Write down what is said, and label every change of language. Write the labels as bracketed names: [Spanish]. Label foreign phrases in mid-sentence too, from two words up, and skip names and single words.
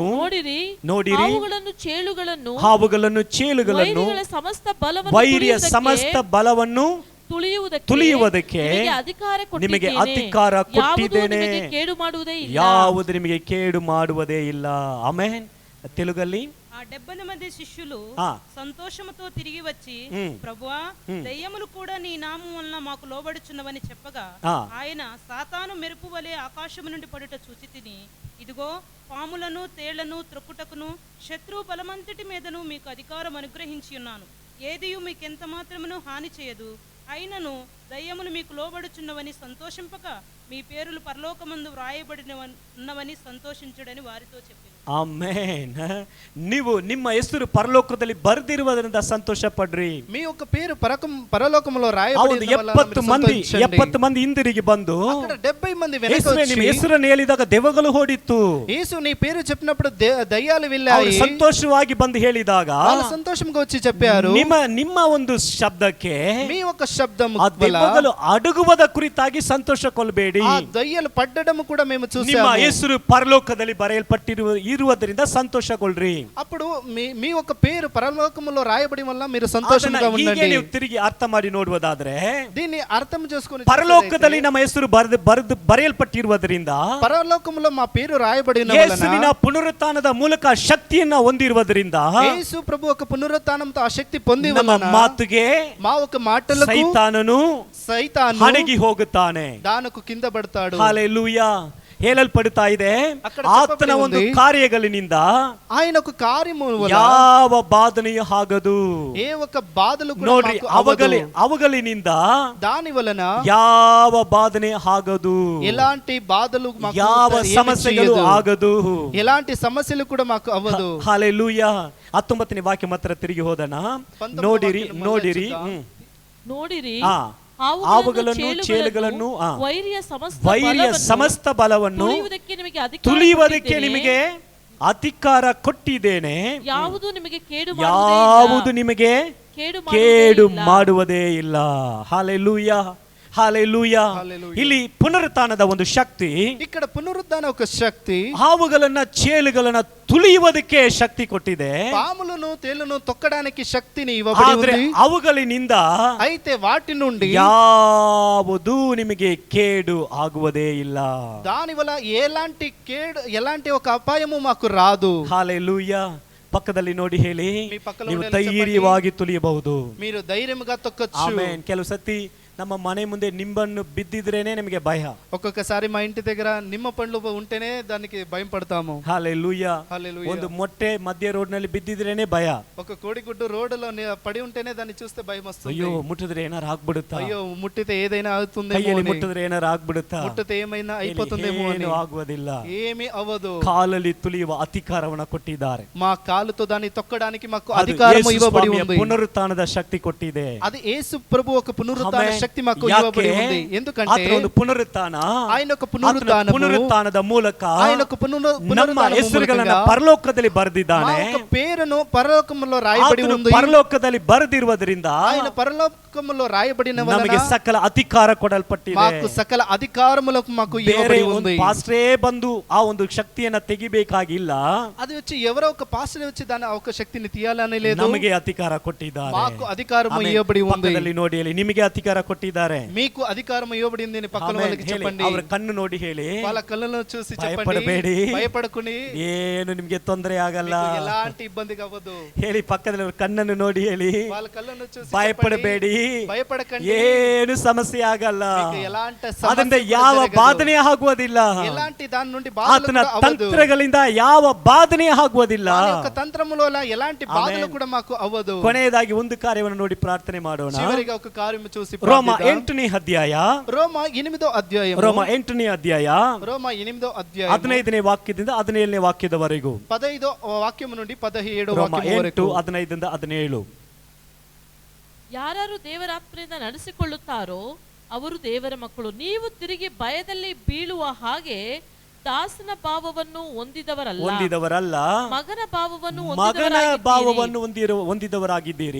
[Kannada] ನೋಡಿರಿ, ಹಾವುಗಳನ್ನು ಚೇಳುಗಳನ್ನು ವೈರಿಯ ಸಮಸ್ತ ಬಲವನ್ನು ತುಳಿಯುವುದಕ್ಕೆ ನಿಮಗೆ ಅಧಿಕಾರ ಕೊಟ್ಟಿದ್ದೇನೆ, ಯಾವುದು ನಿಮಗೆ ಕೇಡು ಮಾಡುವುದೇ ಇಲ್ಲ. ಆಮೆನ್. తెలుగಲ್ಲಿ [Telugu] ఆ 70 మంది శిష్యులు సంతోషముతో తిరిగి వచ్చి, ప్రభువా, దయ్యములు కూడా నీ నామం వలన మాకు లోబడుచున్నవని చెప్పగా, ఆయన, సాతాను మెరుపు వలె ఆకాశము నుండి పడుట చూచి తిని, ఇదిగో పాములను తేళ్లను త్రొక్కుటకును శత్రు బలమంతటి మీదను మీకు అధికారం అనుగ్రహించి ఉన్నాను. ఏదియు మీకెంత మాత్రమును హాని చేయదు. అయినను దయ్యములు మీకు లోబడుచున్నవని సంతోషింపక మీ పేరులు పరలోకమందు వ్రాయబడినవని సంతోషించుడని వారితో చెప్పారు. [Kannada] ಆಮೆನ್. ನೀವು ನಿಮ್ಮ ಹೆಸರು ಪರಲೋಕದಲ್ಲಿ ಬರೆದಿರುವುದರಿಂದ ಸಂತೋಷ ಪಡ್ರಿ. [Telugu] మీ యొక్క పేరు పరలోకములో రాయబడిన [Kannada] 70 ಮಂದಿ ಹಿಂದಿರುಗಿ ಬಂದು [Telugu] అక్కడ 70 మంది వెనక్కి వచ్చి [Kannada] ನಿಮ್ಮ ಹೆಸರನ್ನು ಹೇಳಿದಾಗ ದೆವ್ವಗಳು ಓಡಿತ್ತು. [Telugu] యేసు నీ పేరు చెప్పినప్పుడు దయ్యాలు వెళ్ళాయి. [Kannada] ಸಂತೋಷವಾಗಿ ಬಂದು ಹೇಳಿದಾಗ [Telugu] వాళ్ళు సంతోషంగా వచ్చి చెప్పారు. [Kannada] ನಿಮ್ಮ ಒಂದು ಶಬ್ದಕ್ಕೆ, [Telugu] మీ యొక్క శబ్దము [Kannada] దెవ్వಗಳು అడుగువದ ಕುರಿತಾಗಿ ಸಂತೋಷಗೊಳ್ಳಬೇಡಿ. [Telugu] ఆ దయ్యాలు పడ్డడం కూడా మేము చూసాము. [Kannada] ನಿಮ್ಮ ಹೆಸರು ಪರಲೋಕದಲ್ಲಿ ಬರೆಯಲ್ಪಟ್ಟಿರುವುದರಿಂದ ಸಂತೋಷಗೊಳ್ರಿ. [Telugu] అప్పుడు మీ యొక్క పేరు పరలోకములో రాయబడి వల్ల మీరు సంతోషంగా ఉండండి. [Kannada] ನೀವು ತಿರುಗಿ ಅರ್ಥ ಮಾಡಿ ನೋಡುವುದಾದ್ರೆ, [Telugu] దీన్ని అర్థం చేసుకొని [Kannada] ಪರಲೋಕದಲ್ಲಿ ನಮ್ಮ ಹೆಸರು ಬರೆಯಲ್ಪಟ್ಟಿರುವುದರಿಂದ, [Telugu] పరలోకములో మా పేరు రాయబడిన వలన, [Kannada] ಯೇಸುವಿನ ಪುನರುತ್ಥಾನದ ಮೂಲಕ ಶಕ್ತಿಯನ್ನ ಹೊಂದಿರುವುದರಿಂದ, [Telugu] యేసు ప్రభు ఒక పునరుత్థానంతో ఆ శక్తి పొంది వలన [Kannada] ಮಾತುಗೆ, [Telugu] మా ఒక మాటలకు [Kannada] ಸೈತಾನನು ಅಡಗಿ ಹೋಗುತ್ತಾನೆ, [Telugu] దానికి కింద పడతాడు. [Kannada] ಹಲ್ಲೆಲೂಯಾ. ಹೇಳಲ್ಪಡುತ್ತಾ ಇದೆ, ಆತನ ಒಂದು ಕಾರ್ಯಗಳಿನಿಂದ [Telugu] ఆయన ఒక కార్యము [Kannada] ಯಾವ ಬಾಧನೆಯೂ ಆಗದು. [Telugu] ఏ ఒక బాధలు కూడా [Kannada] ನೋಡ್ರಿ, ಅವುಗಳಿನಿಂದ [Telugu] దాని వలన [Kannada] ಯಾವ ಬಾಧನೆ ಆಗದು, [Telugu] ఎలాంటి బాధలు మాకు [Kannada] ಯಾವ ಸಮಸ್ಯೆಗಳು ಆಗದು, [Telugu] ఎలాంటి సమస్యలు కూడా మాకు అవ్వదు. [Kannada] ಹಲ್ಲೆಲೂಯಾ. 19ನೇ ವಾಕ್ಯ ಮಾತ್ರ ತಿರುಗಿ ಹೋದನ. ನೋಡಿರಿ, ಹಾವುಗಳನ್ನು ಚೇಳುಗಳನ್ನು ವೈರಿಯ ಸಮಸ್ತ ಬಲವನ್ನು ತುಳಿಯುವುದಕ್ಕೆ ನಿಮಗೆ ಅಧಿಕಾರ ಕೊಟ್ಟಿದ್ದೇನೆ, ಯಾವುದು ನಿಮಗೆ ಕೇಡು ಮಾಡುವುದೇ ಇಲ್ಲ. ಹಲ್ಲೆಲೂಯಾ, ಹಲ್ಲೆಲೂಯಾ. ಇಲ್ಲಿ ಪುನರುತ್ಥಾನದ ಒಂದು ಶಕ್ತಿ, [Telugu] ఇక్కడ పునరుద్ధాన ఒక శక్తి [Kannada] ಹಾವುಗಳನ್ನ ಚೇಳುಗಳನ್ನ ತುಳಿಯುವುದಕ್ಕೆ ಶಕ್ತಿ ಕೊಟ್ಟಿದೆ. [Telugu] పాములను తేలును తొక్కడానికి శక్తిని ఇవ్వబడి [Kannada] ಆದ್ರೆ [Telugu] ఉంది. [Kannada] ಅವುಗಳಿಂದ [Telugu] అయితే వాటి నుండి [Kannada] ಯಾವುದೂ ನಿಮಗೆ ಕೇಡು ಆಗುವುದೇ ಇಲ್ಲ. [Telugu] దాని వల్ల ఎలాంటి ఒక అపాయము మాకు రాదు. [Kannada] ಹಲ್ಲೆಲೂಯಾ. ಪಕ್ಕದಲ್ಲಿ ನೋಡಿ ಹೇಳಿ, [Telugu] మీ పక్కలో [Kannada] ನೀವು [Telugu] ఉండేలా [Kannada] ಧೈರ್ಯವಾಗಿ ತುಳಿಯಬಹುದು. [Telugu] మీరు ధైర్యముగా తొక్కచ్చు. [Kannada] ಆಮೆನ್. ಕೆಲವು ಸತಿ ನಮ್ಮ ಮನೆ ಮುಂದೆ ನಿಂಬನ್ನು ಬಿದ್ದಿದ್ರೇನೆ ನಮಗೆ ಭಯ. [Telugu] ఒక్కొక్కసారి మా ఇంటి దగ్గర నిమ్మ పండ్లు ఉంటేనే దానికి భయం పడతాము. హల్లెలూయా. హల్లెలూయా. [Kannada] ಒಂದು ಮೊಟ್ಟೆ ಮಧ್ಯ ರೋಡ್ ನಲ್ಲಿ ಬಿದ್ದಿದ್ರೇನೆ ಭಯ. [Telugu] ఒక కోడిగుడ్డు రోడ్డులో పడి ఉంటేనే దాన్ని చూస్తే భయం వస్తుంది. [Kannada] ಅಯ್ಯೋ, ಮುಟ್ಟಿದ್ರೆ ಏನಾರು ಆಗ್ಬಿಡುತ್ತಾ, [Telugu] అయ్యో ముట్టితే ఏదైనా అవుతుందేమో, [Kannada] ಕೈಯಲ್ಲಿ ಮುಟ್ಟಿದ್ರೆ ಏನಾರು ಆಗ್ಬಿಡುತ್ತಾ, [Telugu] ముట్టితే ఏమైనా అయిపోతుందేమో అని. [Kannada] ಏನು ಆಗುವುದಿಲ್ಲ, [Telugu] ఏమీ అవ్వదు. [Kannada] ಕಾಲಲ್ಲಿ ತುಳಿಯುವ ಅಧಿಕಾರವನ್ನ ಕೊಟ್ಟಿದ್ದಾರೆ. [Telugu] మా కాలుతో దాన్ని తొక్కడానికి మాకు అధికారం ఇవ్వబడి ఉంది. [Kannada] ಪುನರುತ್ಥಾನದ ಶಕ್ತಿ ಕೊಟ್ಟಿದೆ. [Telugu] అది యేసు ప్రభు ఒక పునరుత్థాన శక్తి మాకు ఇవ్వబడి ఉంది. ఎందుకంటే [Kannada] ಒಂದು ಪುನರುತ್ಥಾನ, [Telugu] ఆయన ఒక పునరుత్థానము, [Kannada] ಪುನರುತ್ಥಾನದ ಮೂಲಕ [Telugu] ఆయన ఒక [Kannada] ನಮ್ಮ ಹೆಸರುಗಳನ್ನು ಪರಲೋಕದಲ್ಲಿ ಬರೆದಿದ್ದಾನೆ. [Telugu] ఒక పేరును పరలోకములో రాయబడి ఉంది. [Kannada] ಪರಲೋಕದಲ್ಲಿ ಬರೆದಿರುವುದರಿಂದ [Telugu] ఆయన పరలోకములో రాయబడిన వలన [Kannada] ನಮಗೆ ಸಕಲ ಅಧಿಕಾರ ಕೊಡಲ್ಪಟ್ಟಿದೆ. [Telugu] మాకు సకల అధికారములకు మాకు ఇవ్వబడి ఉంది. [Kannada] ಪಾಸ್ಟ್ರೇ ಬಂದು ಆ ಒಂದು ಶಕ್ತಿಯನ್ನ ತೆಗಿಬೇಕಾಗಿಲ್ಲ. [Telugu] అది వచ్చి ఎవరో ఒక పాస్టర్ వచ్చి దాని ఒక శక్తిని తీయాలని లేదు. [Kannada] ನಮಗೆ ಅಧಿಕಾರ ಕೊಟ್ಟಿದ್ದಾರೆ. [Telugu] మాకు అధికారము ఇవ్వబడి ఉంది. [Kannada] ಪಕ್ಕದಲ್ಲಿ ನೋಡಿ ಹೇಳಿ, ನಿಮಗೆ ಅಧಿಕಾರ ಕೊಟ್ಟಿದ್ದಾರೆ. [Telugu] మీకు అధికారం ఇవ్వబడింది అని పక్కన వాళ్ళకి చెప్పండి. [Kannada] ಅವರ ಕಣ್ಣು ನೋಡಿ ಹೇಳಿ, [Telugu] వాళ్ళ కళ్ళను చూసి చెప్పండి, [Kannada] ಭಯಪಡಬೇಡಿ, [Telugu] భయపడకుని, [Kannada] ಏನು ನಿಮಗೆ ತೊಂದರೆ ಆಗಲ್ಲ, [Telugu] ఎలాంటి ఇబ్బంది కావదు. [Kannada] ಹೇಳಿ. ಪಕ್ಕದಲ್ಲಿ ಅವರ ಕಣ್ಣನ್ನು ನೋಡಿ ಹೇಳಿ, [Telugu] వాళ్ళ కళ్ళను చూసి [Kannada] ಭಯಪಡಬೇಡಿ, [Telugu] భయపడకండి, [Kannada] ಏನು ಸಮಸ್ಯೆ ಆಗಲ್ಲ, [Telugu] ఎలాంటి [Kannada] ಅದರಿಂದ ಯಾವ ಬಾಧನೆ ಆಗುವುದಿಲ್ಲ, [Telugu] ఎలాంటి దాని నుండి [Kannada] ಆತನ ತಂತ್ರಗಳಿಂದ ಯಾವ ಬಾಧನೆ ಆಗುವುದಿಲ್ಲ. [Telugu] ఒక తంత్రములో ఎలాంటి బాధలు కూడా మాకు అవ్వదు. [Kannada] ಕೊನೆಯದಾಗಿ ಒಂದು ಕಾರ್ಯವನ್ನು ನೋಡಿ ಪ್ರಾರ್ಥನೆ ಮಾಡೋಣ. [Telugu] చివరిగా ఒక కార్యము చూసి [Kannada] ರೋಮ 8ನೇ ಅಧ್ಯಾಯ, [Telugu] రోమ 8వ అధ్యాయం, [Kannada] ರೋಮ 8ನೇ ಅಧ್ಯಾಯ, [Telugu] రోమ 8వ అధ్యాయం [Kannada] 15ನೇ ವಾಕ್ಯದಿಂದ 17ನೇ ವಾಕ್ಯದವರೆಗೂ. [Telugu] 15వ వాక్యము నుండి 17వ [Kannada] ರೋಮ [Telugu] వాక్యం [Kannada] 8 [Telugu] వరకు. [Kannada] 15ರಿಂದ 17. ಯಾರು ದೇವರಾತ್ಮದಿಂದ ನಡೆಸಿಕೊಳ್ಳುತ್ತಾರೋ ಅವರು ದೇವರ ಮಕ್ಕಳು. ನೀವು ತಿರುಗಿ ಭಯದಲ್ಲಿ ಬೀಳುವ ಹಾಗೆ ದಾಸನ ಭಾವವನ್ನು ಹೊಂದಿದವರಲ್ಲ, ಮಗನ ಭಾವವನ್ನು ಹೊಂದಿದವರಾಗಿದ್ದೀರಿ.